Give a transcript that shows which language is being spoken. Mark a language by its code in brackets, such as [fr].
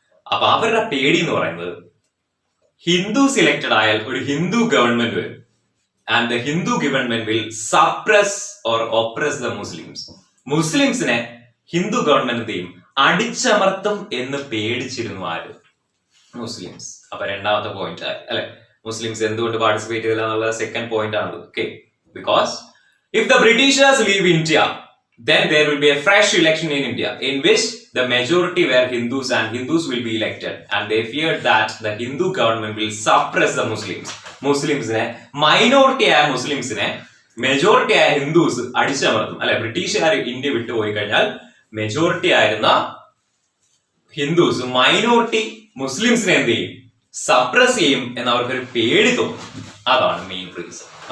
[ml] അപ്പൊ അവരുടെ പേടി എന്ന് പറയുന്നത്, ഹിന്ദുസ് ഇലക്റ്റഡ് ആയാൽ ഒരു ഹിന്ദു ഗവൺമെന്റ് വരും, [en] And the Hindu government will suppress or oppress the Muslims. [ml] മുസ്ലിംസിനെ Hindu government ചെയ്യും, അടിച്ചമർത്തും എന്ന് പേടിച്ചിരുന്നു ആര്? മുസ്ലിംസ്. അപ്പൊ രണ്ടാമത്തെ പോയിന്റ് അല്ലെ, മുസ്ലിംസ് എന്തുകൊണ്ട് പാർട്ടിസിപ്പേറ്റ് ചെയ്തില്ല എന്നുള്ള സെക്കൻഡ് പോയിന്റ് ആണ്. [en] Okay, because if the britishers leave India, then there will be a fresh election in India in which the majority were Hindus and Hindus will be elected, and they feared that the Hindu government will suppress the Muslims. [ml] മുസ്ലിംസിനെ, minority ആയ മുസ്ലിംസിനെ majority ആയ Hindus അടിച്ചമർത്തും അല്ലെ. ബ്രിട്ടീഷുകാർ India വിട്ടുപോയി കഴിഞ്ഞാൽ majority ആയിരുന്ന Hindus minority മുസ്ലിംസിനെ എന്ത് ചെയ്യും? Suppress ചെയ്യും എന്ന് അവർക്കൊരു പേടി തോന്നും. അതാണ് മെയിൻ റീസൺ.